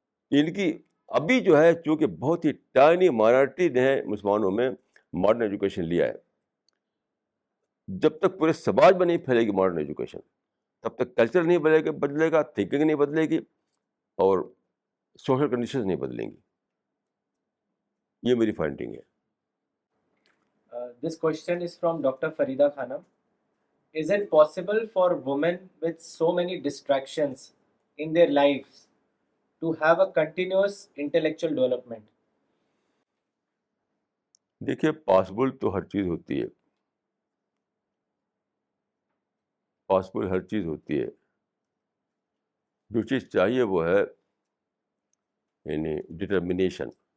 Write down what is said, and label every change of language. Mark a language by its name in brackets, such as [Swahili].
[Urdu] ان کی ابھی جو ہے چونکہ بہت ہی ٹائنی مائنارٹی نے مسلمانوں میں ماڈرن ایجوکیشن لیا ہے. جب تک پورے سماج میں نہیں پھیلے گی ماڈرن ایجوکیشن, تب تک کلچر نہیں بدلے گا, تھنکنگ نہیں بدلے گی, اور سوشل کنڈیشنز نہیں بدلیں گی. یہ میری فائنڈنگ ہے. [English] This question is from Dr. Farida Khanam. Is it possible for women with so many distractions in their lives to have a continuous intellectual development? [Urdu] دیکھیے, پاسبل تو ہر چیز ہوتی ہے, پاسبل ہر چیز ہوتی ہے. جو چیز چاہیے وہ ہے یعنی ڈٹرمنیشن.